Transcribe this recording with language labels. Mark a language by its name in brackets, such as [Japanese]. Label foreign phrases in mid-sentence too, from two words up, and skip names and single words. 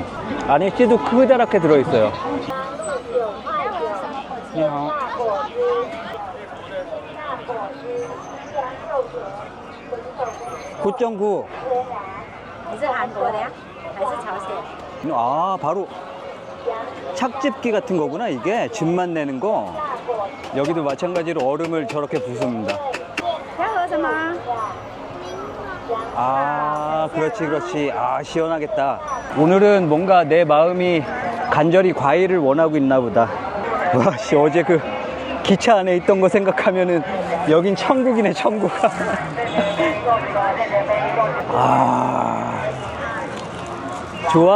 [Korean] 안에 씨도 크다랗게 들어있어요. 9.9. [Chinese] 你是韩国的呀？还是朝鲜？ [Korean] 바로 착즙기 같은 거구나. 이게 즙만 내는 거. 여기도 마찬가지로 얼음을 저렇게 부습니다. [Chinese] 要喝什么？ [Korean] 그렇지. 시원하겠다. 오늘은 뭔가 내 마음이 간절히 과일을 원하고 있나 보다. 와, 어제 그 기차 안에 있던 거 생각하면은 여긴 천국이네, 천국. 좋아.